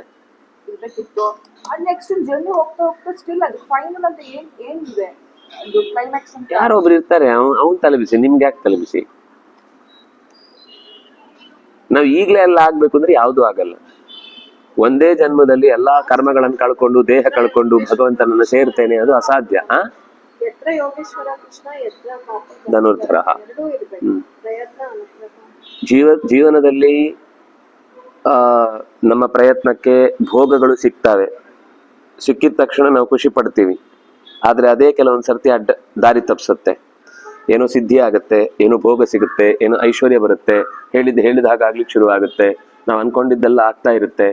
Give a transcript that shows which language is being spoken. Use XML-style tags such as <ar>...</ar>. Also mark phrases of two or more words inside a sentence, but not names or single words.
<kn>ಇರ್ಬೇಕಿತ್ತು ಅದು</kn> <en>next journey</en> <kn>ಹೋಗ್ತಾ ಹೋಗ್ತಾ ಸ್ಟಿಲ್ ಅದು ಫೈನಲ್ ಅಂತ ಏನಿದೆ ಅದು ಕ್ಲೈಮ್ಯಾಕ್ಸ್ ಅಂತ ಯಾರೊಬ್ರು ಇರ್ತಾರೆ, ಅವ್ನ್ ತಲೆಬಿಸಿ, ನಿಮ್ಗೆ ಯಾಕೆ ತಲೆಬಿಸಿ? ನಾವ್ ಈಗ್ಲೇ ಎಲ್ಲ ಆಗ್ಬೇಕು ಅಂದ್ರೆ ಯಾವ್ದು ಆಗಲ್ಲ. ಒಂದೇ ಜನ್ಮದಲ್ಲಿ ಎಲ್ಲಾ ಕರ್ಮಗಳನ್ನು ಕಳ್ಕೊಂಡು ದೇಹ ಕಳ್ಕೊಂಡು ಭಗವಂತನನ್ನ ಸೇರ್ತೇನೆ, ಅದು ಅಸಾಧ್ಯ.</kn> <sa>ಯತ್ರ ಯೋಗೇಶ್ವರ ಕೃಷ್ಣ ಯತ್ರ ಧನುರ್ಧರ.</sa> <kn>ಎರಡೂ ಇರ್ಬೇಕು, ಪ್ರಯತ್ನ ಅನುಗ್ರಹ. ಜೀವನದಲ್ಲಿ ನಮ್ಮ ಪ್ರಯತ್ನಕ್ಕೆ ಭೋಗಗಳು ಸಿಗ್ತವೆ. ಸಿಕ್ಕಿದ ತಕ್ಷಣ ನಾವು ಖುಷಿ ಪಡ್ತೀವಿ. ಆದ್ರೆ ಅದೇ ಕೆಲವೊಂದ್ ಸರ್ತಿ ದಾರಿ ತಪ್ಪಿಸುತ್ತೆ. ಏನೋ ಸಿದ್ಧಿ ಆಗುತ್ತೆ, ಏನೋ ಭೋಗ ಸಿಗುತ್ತೆ, ಏನೋ ಐಶ್ವರ್ಯ ಬರುತ್ತೆ, ಹೇಳಿದ ಹಾಗೆ ಆಗ್ಲಿಕ್ಕೆ ಶುರು ಆಗುತ್ತೆ, ನಾವು ಅನ್ಕೊಂಡಿದ್ದೆಲ್ಲ ಆಗ್ತಾ ಇರುತ್ತೆ.</kn>